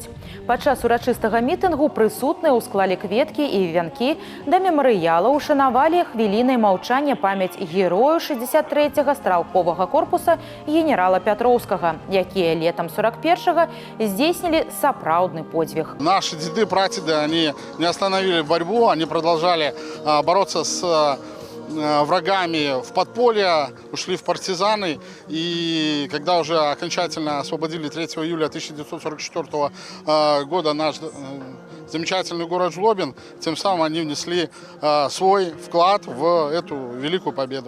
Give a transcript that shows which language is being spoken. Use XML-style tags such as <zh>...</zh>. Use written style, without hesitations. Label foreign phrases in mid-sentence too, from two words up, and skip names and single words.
<be>Падчас урачыстага мітынгу прысутныя ўсклалі кветкі і вянкі, да мемарыяла ушанавалі хвілінай маўчання памяць герою 63-го стралковага корпуса генерала Пятроўскага, якія летам 41-го здзейснілі сапраўдны подзвіг.</be> <ru>Наши деды, прадеды, они не остановили борьбу, они продолжали бороться с врагами в подполье, ушли в партизаны. И когда уже окончательно освободили 3 июля 1944 года наш замечательный город Жлобин, тем самым они внесли свой вклад в эту великую победу.</ru>